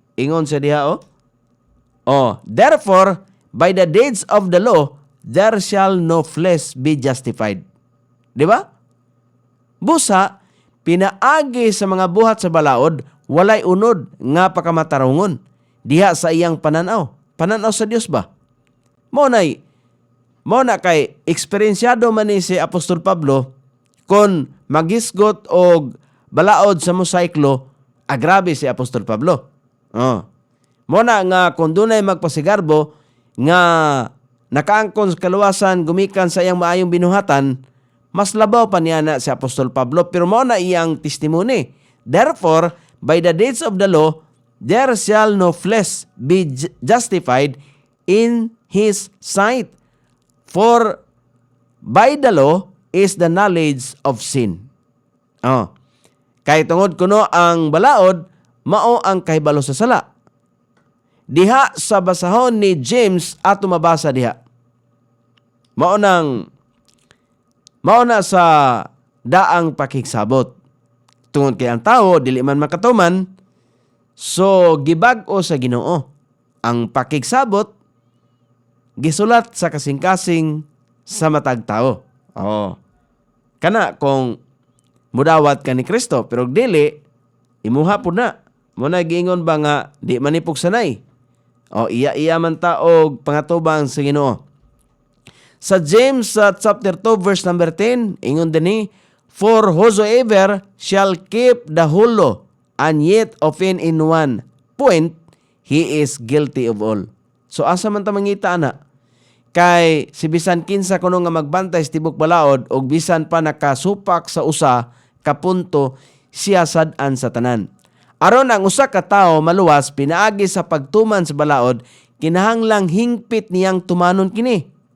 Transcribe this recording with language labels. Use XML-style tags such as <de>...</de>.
<ceb>Ingon sa diha</ceb> <en>therefore by the deeds of the law there shall no flesh be justified.</en> <ceb>Di ba? Busa pinaagi sa mga buhat sa balaod walay unod nga pakamatarungon diha sa iyang pananaw sa Dios ba? Mo na kay eksperensyado man ni si Apostol Pablo kon magisgot og balaod sa mosaiklo, agrabe si Apostol Pablo. Mo na nga kung dunay magpasigarbo nga nakaangkon sa kaluwasan gumikan sa iyang maayong binuhatan, mas labaw pa niya na si Apostol Pablo. Pero mo na iyang testimony.</ceb> <en>Therefore, by the deeds of the law, there shall no flesh be justified in His sight. For by the law is the knowledge of sin.</en> <ceb>Kay tungod kuno ang balaod, mao ang kahibalo sa sala. Diha sa basahon ni James ato mabasa diha. Mao na sa daang pakigsabot. Tungod kay ang tao dili man makatuman, so gibag-o sa Ginoo. Ang pakigsabot gisulat sa kasing-kasing sa matag tao. Kana kung mudawat ka ni Kristo, pero dili, imuha po na. Muna giingon ba nga, di manipog sanay. Iya man taog pangatubang sa Ginoo. Sa James chapter 2 verse number 10, ingon din</ceb> <en>for whosoever shall keep the whole law and yet offend in one point, he is guilty of all.</en> <ceb>So asa man ta mangita ana? Kay si bisan kinsa kuno nga magbantay sa tibok balaod og bisan pa nakasupak sa usa ka punto, siya sad-an sa tanan. Aron ang usa ka tawo maluwas pinaagi sa pagtuman sa balaod, kinahanglang hingpit niyang tumanon kini.</ceb>